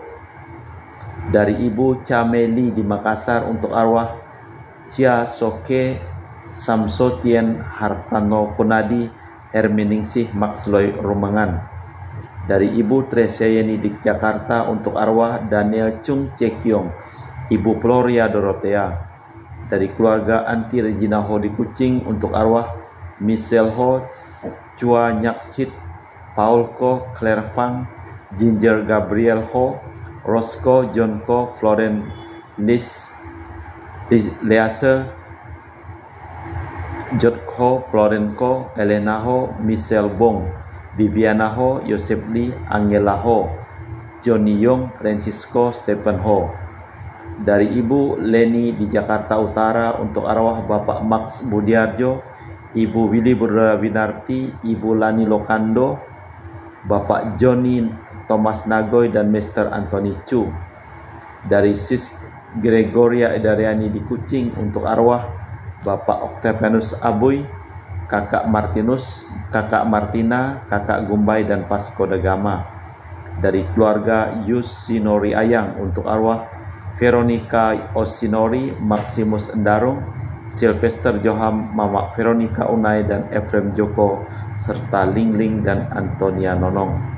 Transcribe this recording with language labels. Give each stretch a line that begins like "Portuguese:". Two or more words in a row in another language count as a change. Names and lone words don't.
Indonesian: Dari Ibu Cameli di Makassar untuk arwah Cia Soke Samsotien Hartano Kunadi Herminingsih Maxloy Rumengan. Dari Ibu Tresayeni di Jakarta untuk arwah Daniel Chung Cekyong, Ibu Floria Dorothea. Dari keluarga Anti Regina Ho di Kucing untuk arwah Michelle Ho, Chua Nyak Chit, Paul Ko, Claire Fang, Ginger Gabriel Ho, Roscoe John Ko, Florence Lis Lease, Jot Ho, Florence Ko, Elena Ho, Michelle Bong, Viviana Ho, Yosef Lee, Angela Ho, Johnny Yong, Francisco Stephen Ho. Dari Ibu Leni di Jakarta Utara untuk arwah Bapak Max Budiarjo, Ibu Willy Winarti, Ibu Lani Lokando, Bapak Johnny Thomas Nagoy dan Mr. Anthony Chu. Dari Sis Gregoria Edariani di Kucing untuk arwah Bapak Octavianus Abuy, Kakak Martinus, Kakak Martina, Kakak Gumbay dan Pasco Dagama. Dari keluarga Yusinori Ayang untuk arwah Veronica Osinori, Maximus Endarung, Sylvester Joham, Mama Veronica Unai dan Efrem Joko, serta Lingling dan Antonia Nonong.